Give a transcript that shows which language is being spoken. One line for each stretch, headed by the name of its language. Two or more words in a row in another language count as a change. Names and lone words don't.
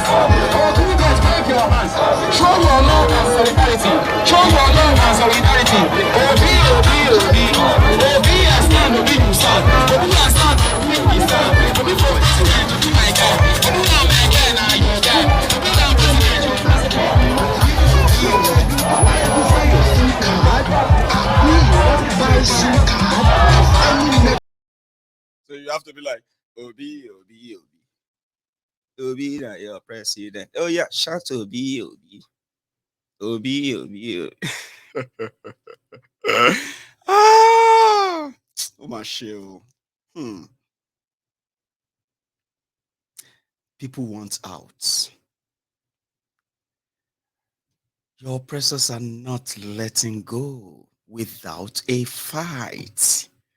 English: Obedience, wave your hands. Show your love and solidarity. Show your love and solidarity. Obi, Obi, Obi. Obi, I stand, Obi, you stand. Obi, I stand, Obi, you stand. Obi, for president, Obi, my guy. Obi, now my guy, now your guy. Obi, now president, your president. So you have to be like, Obi, Obi, Obi. Obi, your president. Oh yeah, shout Obi, Obi. Obi, Obi, Obi. Oh my shit. People want out. Your oppressors are not letting go without a fight.